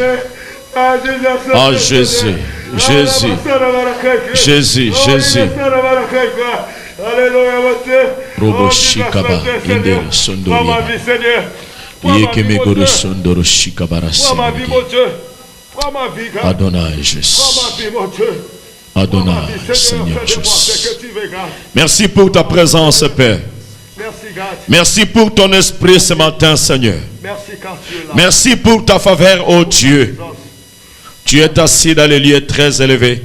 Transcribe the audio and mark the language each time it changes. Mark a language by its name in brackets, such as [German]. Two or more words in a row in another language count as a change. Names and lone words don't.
[French] Ah Jésus, Jésus, Jésus, Jésus. Robo shikaba indere sondori. Yekeme gore sondoro shikabara samanage. Adonai, Jésus. Adonai, Seigneur Jésus. Merci pour ta présence, Père. Merci pour ton esprit ce matin, Seigneur. Merci pour ta faveur, ô Dieu. Tu es assis dans les lieux très élevés.